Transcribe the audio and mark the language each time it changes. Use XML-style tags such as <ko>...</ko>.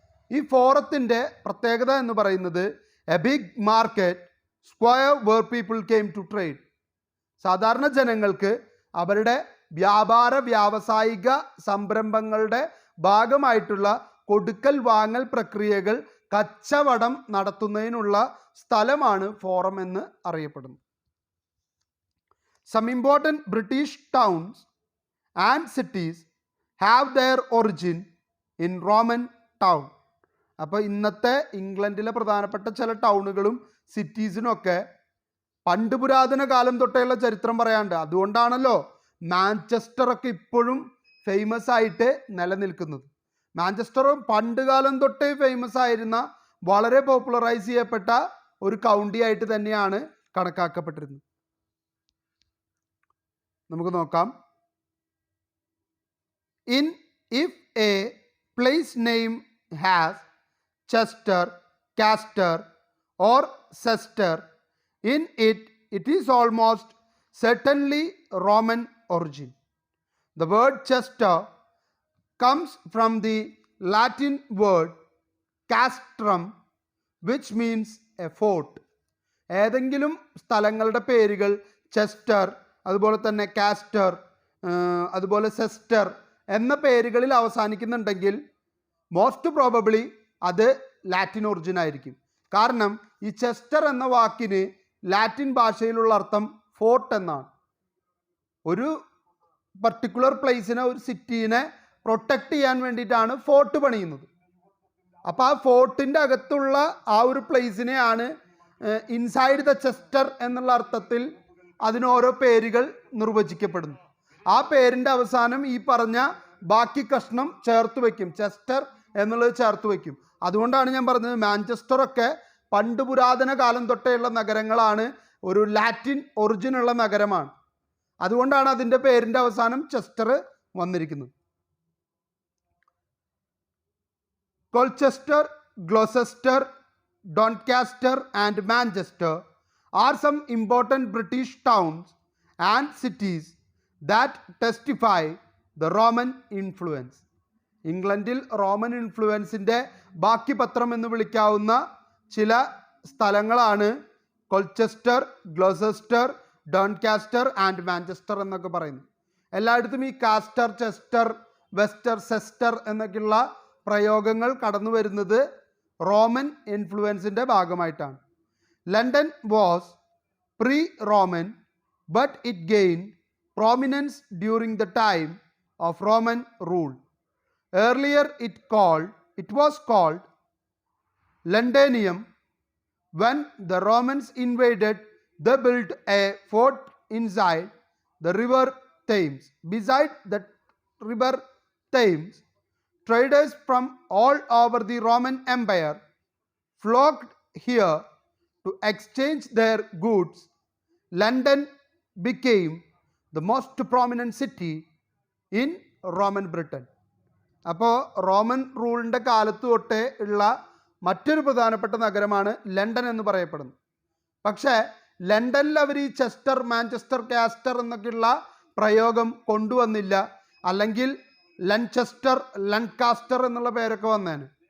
<ml>ഈ ഫോറത്തിൻ്റെ പ്രത്യേകത എന്ന് പറയുന്നത്</ml> <en>A big market square where people came to trade.</en> <ml>സാധാരണ ജനങ്ങൾക്ക് അവരുടെ വ്യാപാര വ്യാവസായിക സംരംഭങ്ങളുടെ ഭാഗമായിട്ടുള്ള കൊടുക്കൽ വാങ്ങൽ പ്രക്രിയകൾ, കച്ചവടം നടത്തുന്നതിനുള്ള സ്ഥലമാണ് ഫോറം എന്ന് അറിയപ്പെടുന്നത്.</ml> <en>Some important British towns and cities have their origin in Roman town.</en> <ml>അപ്പോൾ ഇന്നത്തെ ഇംഗ്ലണ്ടിലെ പ്രധാനപ്പെട്ട ചില ടൗണുകളും സിറ്റീസിനൊക്കെ പണ്ട് പുരാതന കാലം തൊട്ടേയുള്ള ചരിത്രം പറയാണ്ട്. അതുകൊണ്ടാണല്ലോ മാഞ്ചസ്റ്ററൊക്കെ ഇപ്പോഴും ഫേമസ് ആയിട്ട് നിലനിൽക്കുന്നത്. മാഞ്ചസ്റ്റർ പണ്ട് കാലം തൊട്ടേ ഫേമസ് ആയിരുന്ന, വളരെ പോപ്പുലറൈസ് ചെയ്യപ്പെട്ട ഒരു കൗണ്ടി ആയിട്ട് തന്നെയാണ് കണക്കാക്കപ്പെട്ടിരുന്നത്. നമുക്ക് നോക്കാം.</ml> <en>If a place name has Chester, Castor or Cester in it, it is almost certainly Roman origin. The word Chester comes from the Latin word castrum, which means a fort.</en> <ml>ഏതെങ്കിലും സ്ഥലങ്ങളുടെ പേരുകൾ Chester, അതുപോലെ തന്നെ castor, അതുപോലെ സെസ്റ്റർ എന്ന പേരുകളിൽ അവസാനിക്കുന്നുണ്ടെങ്കിൽ most probably അത് Latin origin ആയിരിക്കും. കാരണം ഈ ചെസ്റ്റർ എന്ന വാക്കിന് ലാറ്റിൻ ഭാഷയിലുള്ള അർത്ഥം ഫോർട്ട് എന്നാണ്. ഒരു പർട്ടിക്കുലർ പ്ലേസിനെ, ഒരു സിറ്റീനെ പ്രൊട്ടക്റ്റ് ചെയ്യാൻ വേണ്ടിയിട്ടാണ് ഫോർട്ട് പണിയുന്നത്. അപ്പോൾ ആ ഫോർട്ടിൻ്റെ അകത്തുള്ള ആ ഒരു പ്ലേസിനെയാണ് ഇൻസൈഡ് ദ ചെസ്റ്റർ എന്നുള്ള അർത്ഥത്തിൽ അതിന് ഓരോ പേരുകൾ നിർവചിക്കപ്പെടുന്നു. ആ പേരിൻ്റെ അവസാനം ഈ പറഞ്ഞ ബാക്കി കഷ്ണം ചേർത്ത് വയ്ക്കും, ചെസ്റ്റർ എന്നുള്ളത് ചേർത്ത് വയ്ക്കും. അതുകൊണ്ടാണ് ഞാൻ പറഞ്ഞത് മാഞ്ചസ്റ്ററൊക്കെ പണ്ട് പുരാതന കാലം തൊട്ടേയുള്ള നഗരങ്ങളാണ്, ഒരു ലാറ്റിൻ ഒറിജിനുള്ള നഗരമാണ്. അതുകൊണ്ടാണ് അതിൻ്റെ പേരിൻ്റെ അവസാനം ചെസ്റ്റർ വന്നിരിക്കുന്നത്.</ml> <en>Colchester, Gloucester, Doncaster and Manchester are some important British towns and cities that testify the Roman influence.</en> <ml>ഇംഗ്ലണ്ടിൽ റോമൻ ഇൻഫ്ലുവൻസിൻ്റെ ബാക്കി പത്രം എന്ന് വിളിക്കാവുന്ന ചില സ്ഥലങ്ങളാണ് കൊൾച്ചസ്റ്റർ, ഗ്ലോസസ്റ്റർ, ഡോൺകാസ്റ്റർ ആൻഡ് മാഞ്ചസ്റ്റർ എന്നൊക്കെ പറയുന്നത്. എല്ലായിടത്തും ഈ കാസ്റ്റർ, ചെസ്റ്റർ, വെസ്റ്റർ, സെസ്റ്റർ എന്നൊക്കെയുള്ള പ്രയോഗങ്ങൾ കടന്നു വരുന്നത് റോമൻ ഇൻഫ്ലുവൻസിൻ്റെ ഭാഗമായിട്ടാണ്.</ml> <en>London was pre-Roman, but it gained prominence during the time of Roman rule. Earlier it was called Londinium. When the Romans invaded, they built a fort inside the river Thames. Beside the river Thames, traders from all over the Roman Empire flocked here to exchange their goods. London became the most prominent city in Roman Britain.</en> <ml>അപ്പോൾ Roman റൂളിൻ്റെ കാലത്ത് തൊട്ടേ ഉള്ള മറ്റൊരു പ്രധാനപ്പെട്ട നഗരമാണ് London എന്ന് പറയപ്പെടുന്നത്. പക്ഷേ ലണ്ടനിൽ അവർ ഈ ചെസ്റ്റർ, മാഞ്ചസ്റ്റർ, കാസ്റ്റർ എന്നൊക്കെയുള്ള പ്രയോഗം കൊണ്ടുവന്നില്ല. അല്ലെങ്കിൽ ലൻചെസ്റ്റർ, ലൻകാസ്റ്റർ എന്നുള്ള പേരൊക്കെ വന്നേന്.</ml>